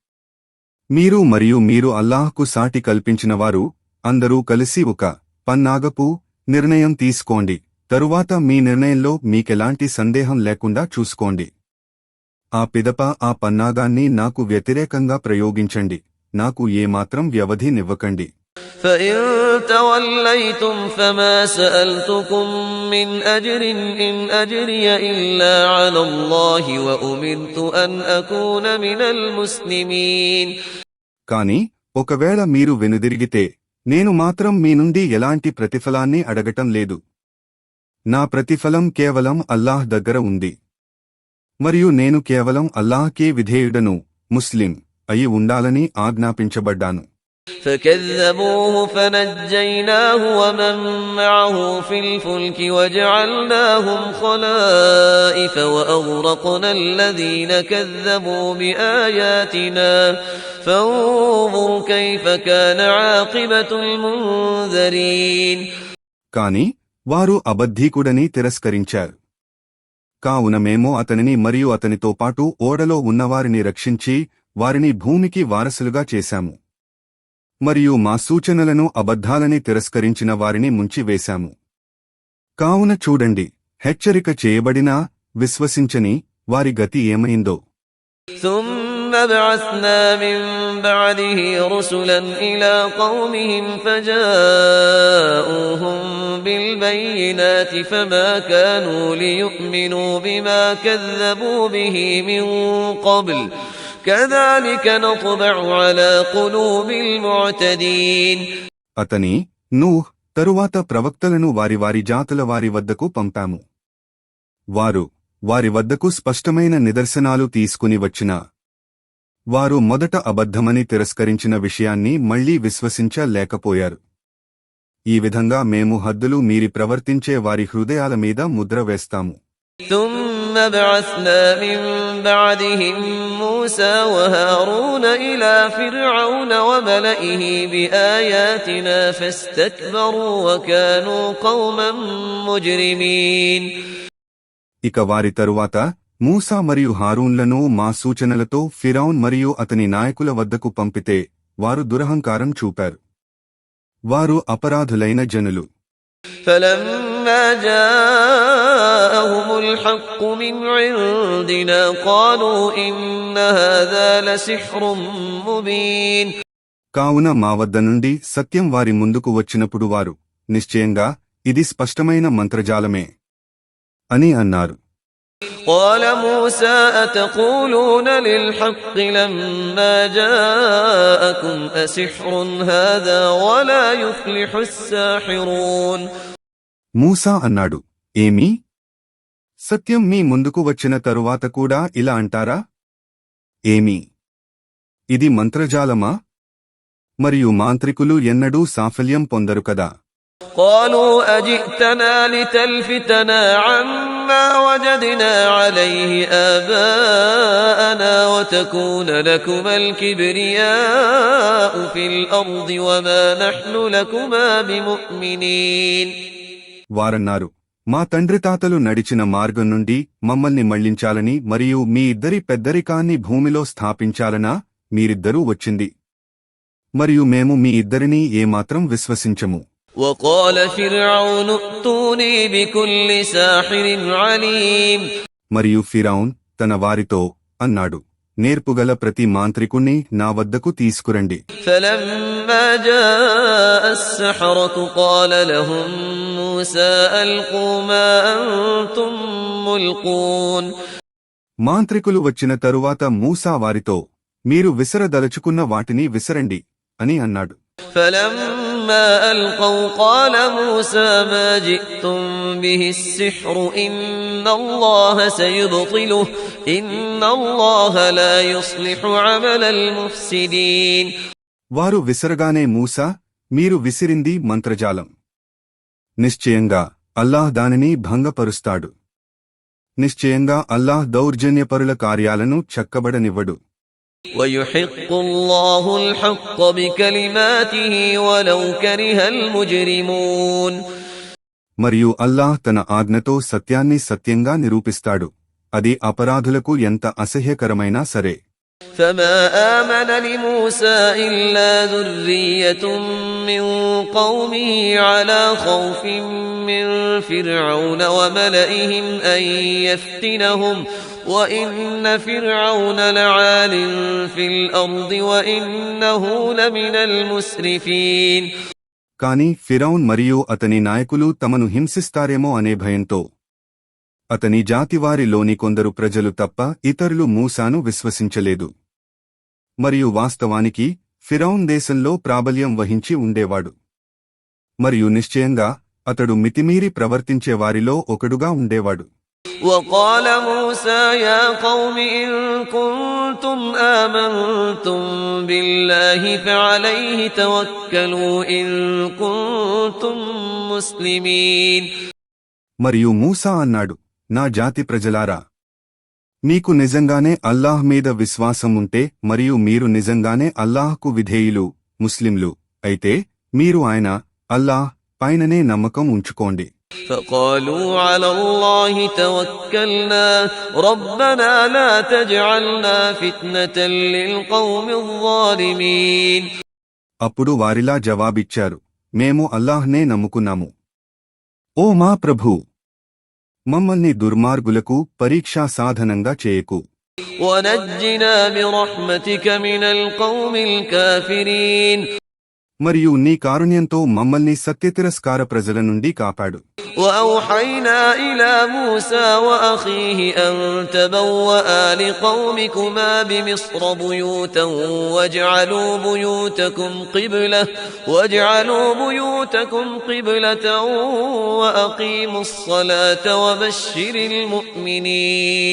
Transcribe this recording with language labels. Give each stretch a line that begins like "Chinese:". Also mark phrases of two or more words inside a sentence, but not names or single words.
Telugu: మీరు అల్లాహ్కు సాటి కల్పించినవారు అందరూ కలిసి ఒక పన్నాగపు నిర్ణయం తీసుకోండి. తరువాత మీ నిర్ణయంలో మీకెలాంటి సందేహం లేకుండా చూసుకోండి. ఆ పిదప ఆ పన్నాగాన్ని నాకు వ్యతిరేకంగా ప్రయోగించండి. నాకు ఏమాత్రం వ్యవధినివ్వకండి.
Arabic: فإن توليتم فما سألتكم من أجر إن أجري إلا على الله وأمرت أن أكون من المسلمين.
Telugu: కాని ఒకవేళ మీరు వెనుదిరిగితే నేను మాత్రం మీ నుండి ఎలాంటి ప్రతిఫలాన్ని అడగటం లేదు. నా ప్రతిఫలం కేవలం అల్లాహ్ దగ్గర ఉంది. మరియు నేను కేవలం అల్లాహ్కే విధేయుడను, ముస్లిం అయి ఉండాలని ఆజ్ఞాపించబడ్డాను.
Arabic: فكذبوه فنجيناه ومن معه في الفلك وجعلناهم خلائف وأغرقنا الذين كذبوا بآياتنا فانظر كيف كان عاقبة المنذرين.
Telugu: కాని వారు అబద్ధీకుడని తిరస్కరించారు. కావున మేము అతనిని మరియు అతనితో పాటు ఓడలో ఉన్నవారిని రక్షించి వారిని భూమికి వారసులుగా చేశాము. మరియు మా సూచనలను అబద్ధాలని తిరస్కరించిన వారిని ముంచివేశాము. కావున చూడండి, హెచ్చరిక చేయబడినా విశ్వసించని వారి గతి ఏమైందో.
Arabic: ثم بعثنا من بعده رسلا إلى قومهم فجاءوهم بالبينات فما كانوا ليؤمنوا بما كذبوا به من قبل كذلك نطبع على قلوب المعتدين.
Telugu: అతని నూహ్ తరువాత ప్రవక్తలను వారి జాతుల వారి వద్దకు పంపాము. వారి వద్దకు స్పష్టమైన నిదర్శనాలు తీసుకుని వచ్చినా వారు మొదట అబద్ధమని తిరస్కరించిన విషయాన్ని మళ్లీ విశ్వసించలేకపోయారు. ఈ విధంగా మేము హద్దులు మీరి ప్రవర్తించే వారి హృదయాల మీద ముద్ర వేస్తాము.
Arabic: ثم بعثنا من بعدهم موسى وهارون إلى فرعون وملئه بآياتنا فاستكبروا وكانوا قوما مجرمين.
Telugu: ఇక వారి తరువాత మూసా మరియు హారూన్లను మా సూచనలతో ఫిరౌన్ మరియు అతని నాయకుల వద్దకు పంపితే వారు దురహంకారం చూపారు. వారు అపరాధులైన జనులు.
Arabic: فلما جاءهم الحق من عندنا قالوا إن هذا لسحر مبين.
Telugu: కావున మా వద్ద నుండి సత్యం వారి ముందుకు వచ్చినప్పుడు వారు నిశ్చయంగా ఇది స్పష్టమైన మంత్రజాలమే అని అన్నారు.
Arabic: قال موسى أتقولون للحق لما جاءكم أسحر هذا ولا يفلح الساحرون.
Telugu: మూసా అన్నాడు, ఏమీ? సత్యం మీ ముందుకు వచ్చిన తరువాత కూడా ఇలా అంటారా? ఏమీ? ఇది మంత్రజాలమా? మరియు మాంత్రికులు ఎన్నడూ సాఫల్యం పొందరు కదా.
Arabic: قالوا أجئتنا لتلفتنا عما وجدنا عليه آباءنا وتكون لكما الكبرياء في الأرض وما نحن لكما بمؤمنين.
Telugu: వారన్నారు, మా తండ్రి తాతలు నడిచిన మార్గం నుండి మమ్మల్ని మళ్లించాలని మరియు మీ ఇద్దరి పెద్దరికాన్ని భూమిలో స్థాపించాలనా మీరిద్దరూ వచ్చింది, మరియు మేము మీ ఇద్దరినీ ఏమాత్రం విశ్వసించము.
Arabic: وقال فرعون ائتوني بكل ساحر عليم.
Telugu: మరియు ఫిరౌన్ తన వారితో అన్నాడు, నేర్పుగల ప్రతి మాంత్రికుణ్ణి నా వద్దకు తీసుకురండి.
Arabic: فلما جاء السحرة قال لهم موسى ألقوا ما أنتم ملقون.
Telugu: మాంత్రికులు వచ్చిన తరువాత మూసా వారితో, మీరు విసరదలుచుకున్న వాటిని విసరండి అని అన్నాడు.
Arabic: فلما ألقوا قال موسى ما جئتم به السحر إن الله سيبطله إن الله لا يصلح عمل المفسدين.
Telugu: వారు విసరగానే మూసా, మీరు విసిరింది మంత్రజాలం, నిశ్చయంగా అల్లాహ్ దానిని భంగపరుస్తాడు. నిశ్చయంగా అల్లాహ్ దౌర్జన్యపరుల కార్యాలను చక్కబడనివ్వడు.
Arabic: ويحق الله الحق بكلماته ولو كره المجرمون.
Telugu: మరియు అల్లాహ్ తన ఆజ్ఞతో సత్యాన్ని సత్యంగా నిరూపిస్తాడు, అది అపరాధులకు ఎంత అసహ్యకరమైనా సరే.
Arabic: فما آمن لموسى إلا ذرية من قومه على خوف من فرعون وملئهم أن يفتنهم وإن فرعون لعال في الأرض وإنه لمن المسرفين.
Telugu: కాని ఫిరౌన్ మరియు అతని నాయకులు తమను హింసిస్తారేమో అనే భయంతో అతని జాతివారిలోని కొందరు ప్రజలు తప్ప ఇతరులు మూసాను విశ్వసించలేదు. మరియు వాస్తవానికి ఫిరౌన్ దేశంలో ప్రాబల్యం వహించి ఉండేవాడు, మరియు నిశ్చయంగా అతడు మితిమీరి ప్రవర్తించేవారిలో ఒకడుగా ఉండేవాడు.
Arabic: وقال موسى يا قوم إن كنتم آمنتم بالله فعليه توكلوا إن كنتم مسلمين.
Telugu: మరియు మూసా అన్నాడు, నా జాతి ప్రజలారా, మీకు నిజంగానే అల్లాహ్ మీద విశ్వాసం ఉంటే మరియు మీరు నిజంగానే అల్లాహ్కు విధేయులు ముస్లింలు అయితే మీరు ఆయన అల్లాహ్ పైననే నమ్మకం ఉంచుకోండి.
Arabic: فقالوا على الله توكلنا ربنا لا تجعلنا فتنة للقوم الظالمين.
Telugu: అప్పుడు వారిలా జవాబిచ్చారు, మేము అల్లాహ్నే నమ్ముకున్నాము. ఓ మా ప్రభూ, మమ్మల్ని దుర్మార్గులకు పరీక్షా సాధనంగా చేయకు.
Arabic: ونجنا برحمتك من القوم الكافرين.
Telugu: మరియు నీ కారుణ్యంతో మమ్మల్ని సత్యతిరస్కార ప్రజల నుండి కాపాడు.
Arabic: وأوحينا إلى موسى وأخيه أن تبوأ لقومكما بمصر بيوتا واجعلوا بيوتكم قبلة وأقيموا الصلاة وبشر المؤمنين.